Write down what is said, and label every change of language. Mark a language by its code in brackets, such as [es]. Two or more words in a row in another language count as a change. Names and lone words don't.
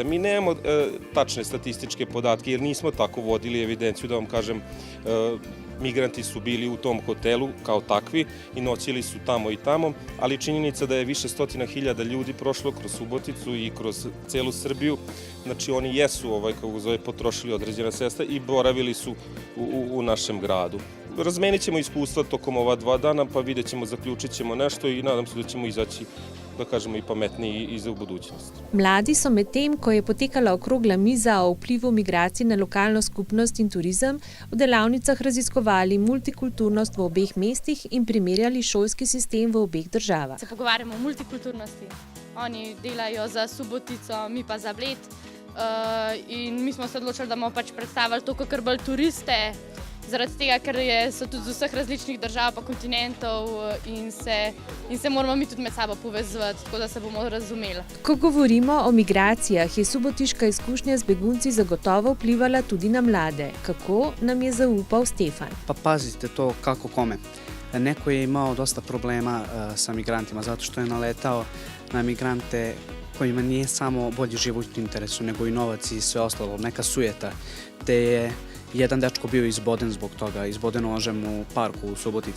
[sr] Mi nemamo tačne statističke podatke jer nismo tako vodili evidenciju, da vam kažem, migranti su bili u tom hotelu kao takvi i noćili su tamo i tamo, ali činjenica da je više stotina hiljada ljudi prošlo kroz Suboticu i kroz celu Srbiju, znači oni jesu, potrošili određena sredstva i boravili su u našem gradu. Razmenit ćemo iskustva tokom ova 2 dana, pa vidjet ćemo, zaključit ćemo nešto i nadam se da ćemo izaći, da kažemo, i pametniji i za budućnost. [sl] Mladi so med tem, ko je potekala okrogla miza o vplivu migracij na lokalno skupnost in turizem, v delavnicah raziskovali multikulturnost v obeh mestih in primerjali šolski sistem v obeh državah. Se pogovarjamo o multikulturnosti. Oni delajo za Subotico, mi pa za Bled. In mi smo se odločili, da bomo pač predstavili to kot bolj turiste, zaradi tega, ker so tudi z vseh različnih držav pa kontinentov in se moramo mi tudi med sabo povezovati, tako da se bomo razumeli. Ko govorimo o migracijah, je subotiška izkušnja z begunci zagotovo vplivala tudi na mlade. Kako, nam je zaupal Stefan. [sr] Pa pazite to kako kome. Neko je imao dosta problema sa migrantima, zato što je naletao na migrante kojima nije samo bolji život u interesu, nego i novac i sve ostalo, neka sujeta, te je jedan dečko bio izboden zbog toga, izboden nožem u parku u Subotici.